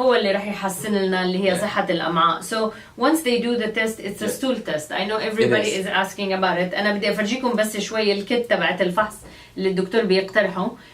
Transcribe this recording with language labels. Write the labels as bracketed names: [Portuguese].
[Arabic] هو اللي راح يحسن لنا اللي هي صحة الأمعاء. [English] So once they do the test, it's a stool test. I know everybody is asking about it. [Arabic] أنا بدي أفرجيكم بس شوي الكت تبعت الفحص اللي الدكتور بيقترحه.